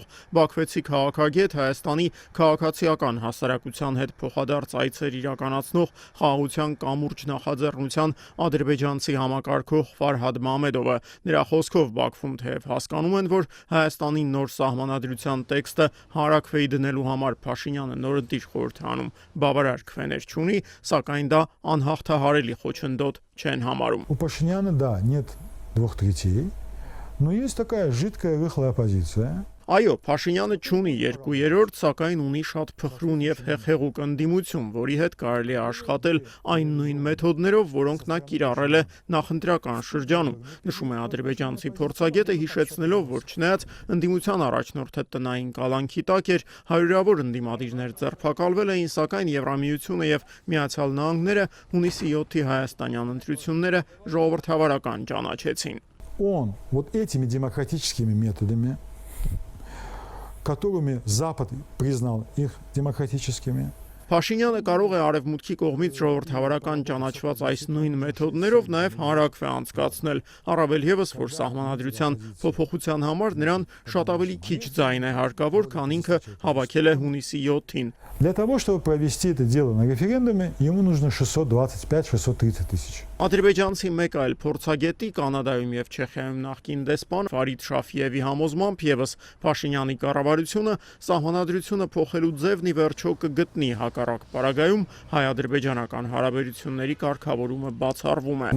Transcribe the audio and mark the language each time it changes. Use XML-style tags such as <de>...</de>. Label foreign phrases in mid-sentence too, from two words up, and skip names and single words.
<hy>բաքվեցի քաղաքագետ, Հայաստանի քաղաքացիական հասարակության հետ փոխադարձ այցեր իրականացնող խաղաղության կամուրջ նախաձեռնության ադրբեջանցի համակարգող Ֆարհադ Մամեդովը։ Նրա խոսքով Բաքվում թեև հասկանում են, որ Հայաստանի նոր սահմանադրության տեքստը հարակվեի դնելու համար Փաշինյանը նորընտիր խորհրդանում բավարար քվեներ չունի, սակայն դա անհաղթահարելի խոչընդոտ չեն համարում։</hy> <ru>У Пашиняна, да, нет 2/3, но есть такая жидкая рыхлая оппозиция.</ru> <hy>Այո, Փաշինյանը չունի 2/3, սակայն ունի շատ փխրուն եւ հեղեղուկ ընդդիմություն, որի հետ կարելի է աշխատել այն նույն մեթոդներով, որոնք նա կիրառել է նախընտրական շրջանում։ Նշում է ադրբեջանցի փորձագետը, հիշեցնելով, որ չնայած ընդդիմության առաջնորդը տնային կալանքի տակ էր, հարյուրավոր ընդդիմադիրներ ձերբակալվել էին, сакայն Եվրամիությունը եւ Միացյալ Նահանգները հունիսի 7-ի հայաստանյան ընտրությունները ժողովրդավարական ճանաչեցին։</hy> <ru>Он вот этими демократическими методами, которыми Запад признал их демократическими.</ru> <hy>Փաշինյանը կարող է արևմուտքի կողմից ժողովրդավարական ճանաչված այս նույն մեթոդներով նաև հանրակրվե անցկացնել, առավել եւս, որ սահմանադրության փոփոխության համար նրան շատ ավելի քիչ ձայն է հարկավոր, քան ինքը հավաքել է հունիսի 7-ին։</hy> <ru>Для того, чтобы провести это дело на референдуме, ему нужно 625-630 тысяч.</ru> <hy>Ադրբեջանցի մեկ այլ փորձագետի Կանադայում եւ Չեխիայում նախկին դեսպան Ֆարիդ Շաֆիևի համոզմամբ եւս Փաշինյանի կառավարությունը սահմանադրությունը փոխելու ձևն ի վերջո կգտնի, հակառակ պարագայում հայ-ադրբեջանական հարաբերությունների կարգավորումը բացառվում է։</hy>